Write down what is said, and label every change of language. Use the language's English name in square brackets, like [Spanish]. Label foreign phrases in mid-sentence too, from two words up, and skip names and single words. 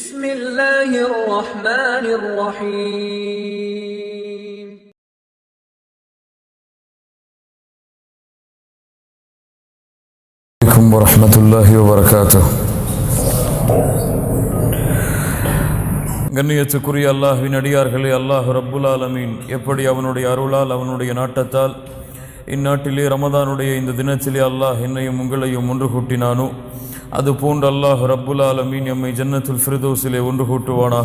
[Arabic] بسم الله الرحمن الرحيم عليكم ورحمة الله وبركاته. [Tamil] கண்ணியத்துக்குரிய அல்லாஹ்வின் அடியார்களே, அல்லாஹ் [Arabic] رب العالمين [Tamil] எப்படி அவனுடைய அருளால் அவனுடைய நாட்டத்தால் இந்நாட்டிலே ரமதானுடைய இந்த தினத்திலே அல்லாஹ் என்னையும் உங்களையும் ஒன்று கூட்டினானோ அதுபோன்று அல்லாஹ் [Arabic] رب العالمين [Tamil] எம்மை ஜன்னத்துல் ஃபிர்தௌஸிலே ஒன்று கூட்டுவானாக.